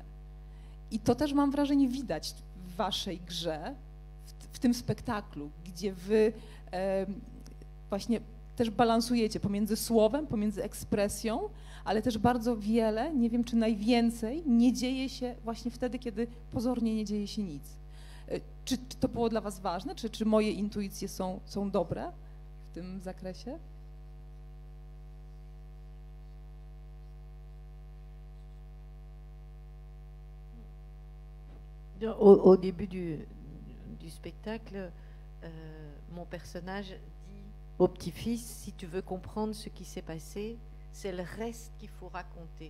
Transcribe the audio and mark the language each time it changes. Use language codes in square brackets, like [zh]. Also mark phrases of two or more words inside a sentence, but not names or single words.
[pl] I to też mam wrażenie widać w waszej grze, w tym spektaklu, gdzie wy właśnie też balansujecie pomiędzy słowem, pomiędzy ekspresją, ale też bardzo wiele, nie wiem czy najwięcej, nie dzieje się właśnie wtedy, kiedy pozornie nie dzieje się nic. Czy to było dla was ważne? Czy moje intuicje są dobre w tym zakresie? [fr] Au début du spectacle, mon personnage dit au petit-fils, si tu veux comprendre ce qui s'est passé, c'est le reste qu'il faut raconter.